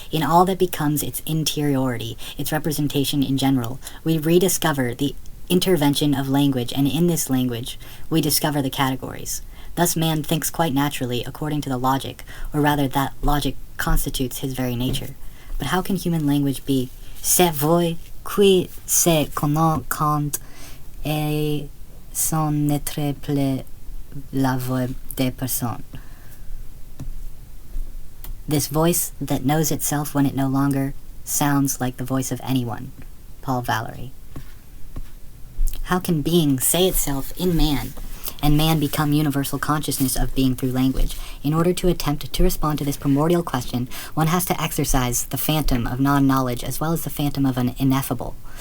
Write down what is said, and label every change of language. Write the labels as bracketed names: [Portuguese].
[English] In all that becomes its interiority, its representation in general, we rediscover the intervention of language, and in this language, we discover the categories. Thus man thinks quite naturally according to the logic, or rather that logic constitutes his very nature. But how can human language be [French] cette voix qui se connaît et sans n'être plus la voix des personnes? [English] This voice that knows itself when it no longer sounds like the voice of anyone. Paul Valéry. How can being say itself in man, and man become universal consciousness of being through language? In order to attempt to respond to this primordial question, one has to exercise the phantom of non-knowledge as well as the phantom of an ineffable.